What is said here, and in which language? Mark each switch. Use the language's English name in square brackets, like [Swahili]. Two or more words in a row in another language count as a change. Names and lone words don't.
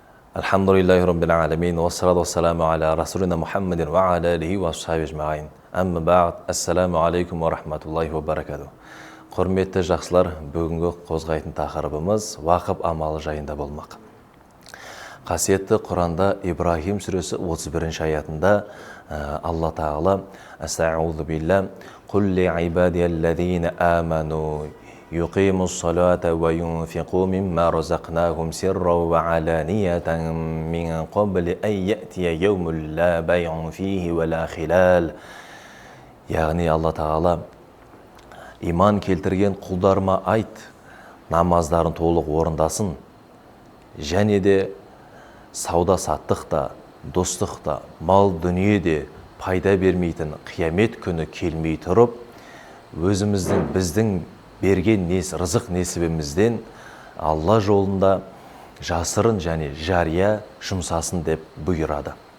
[Arabic] الحمد لله رب العالمين، والصلاة والسلام على رسولنا محمد وعلى آله وصحبه أجمعين. أما بعد، السلام عليكم ورحمة الله وبركاته. [Kazakh] Құрметті жақсылар, бүгінгі қозғайтын тақырыбымыз уақып амалы жайында болмақ. Қасиетті Құранда Ибрахим сүресі 31 аятында Алла Тағала [Arabic] أعوذ بالله قل لعبادي الذين آمنوا يقيموا الصلاة وينفقوا مما رزقناهم سرا وعلانية من قبل أن يأتي يوم لا بيع فيه ولا خلال. [Kazakh] Яғни Алла Тағала иман келтірген құлдарыма айт, намаздарын толық орындасын, және де сауда саттықта, достықта, мал дүниеде пайда бермейтін қиямет күні келмей тұрып, біздің берген рызық несібімізден Алла жолында жасырын және жария жұмсасын деп бұйырады.